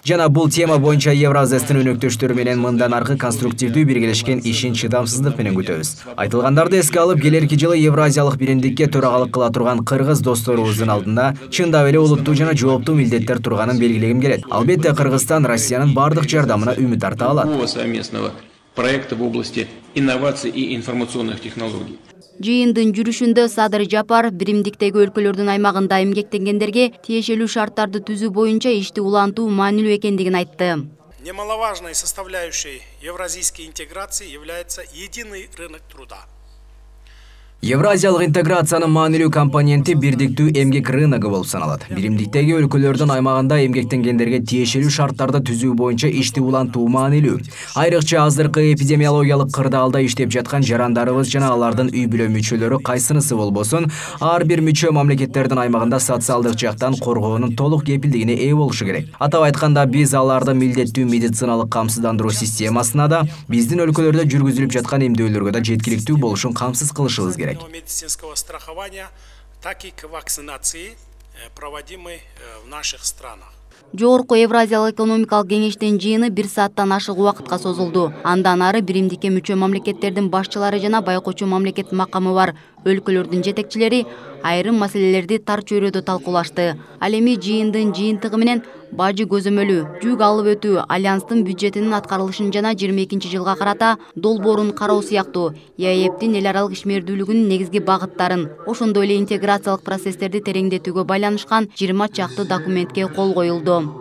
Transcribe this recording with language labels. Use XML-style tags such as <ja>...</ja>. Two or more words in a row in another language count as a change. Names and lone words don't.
<ky>Жана бул тема боюнча Евразестин өнөктөштөрү менен мындан аркы конструктивдүү биргелешкен ишин чыдамсыздык менен күтөбүз. Айтылгандарды эске алып, келерки жылы Евразиялык биримдикке төрагалык кыла турган кыргыз досторубуздун алдында чындап эле олуттуу жана жооптуу милдеттер турганын белгилегим келет. Албетте Кыргызстан Россиянын бардык жардамына үмүт арта алат.</ky> <ru>Совместного проекта в области инноваций и информационных технологий.</ru> <ky>Жыйындын жүрүшүндө Садыр Жапар биримдиктеги өлкөлөрдүн аймагында эмгектенгендерге тиешелүү шарттарды түзүү боюнча ишти улантуу маанилүү экендигин айтты.</ky> <ru>Немаловажной составляющей евразийской интеграции является единый рынок труда.</ru> <ky>Евразиялык интеграциянын маанилүү компоненти бирдиктүү эмгек рыногу болуп саналат. Биримдиктеги өлкөлөрдүн аймагында эмгектенгендерге тиешелүү шарттарды түзүү боюнча ишти улантуу маанилүү. Айрыкча азыркы эпидемиологиялык кырдаалда иштеп жаткан жарандарыбыз жана алардын үй бүлө мүчөлөрү кайсынысы болбосун, ар бир мүчө мамлекеттердин аймагында социалдык жактан коргоонун толук кепилдигине ээ болушу керек. Атап айтканда, биз аларды милдеттүү медициналык камсыздандыруу системасына да, биздин өлкөлөрдө жүргүзүлүп жаткан эмдөөлөргө да жеткиликтүү болушун камсыз кылышыбыз керек.</ky> <ru>Медицинского страхования, так и к вакцинации, проводимой в наших странах.</ru> <ky>Жогорку Евразиялык экономикалык кеңештин жыйыны 1 сааттан ашык убакытка созулду. Андан ары биримдикке мүчө мамлекеттердин башчылары жана байкоочу мамлекет макамы бар өлкөлөрдүн жетекчилери айрым маселелерди тар чөйрөдө талкуулашты. Ал эми жыйындын жыйынтыгы менен бажы көзөмөлү, жүк алып өтүү, альянстын бюджетинин аткарылышын жана 22-жылга карата долбоорун кароо сыяктуу ЕАЭПтин эл аралык ишмердүүлүгүнүн негизги багыттарын, ошондой эле интеграциялык процесстерди тереңдетүүгө байланышкан 20 чакты документке кол коюлду.</ky>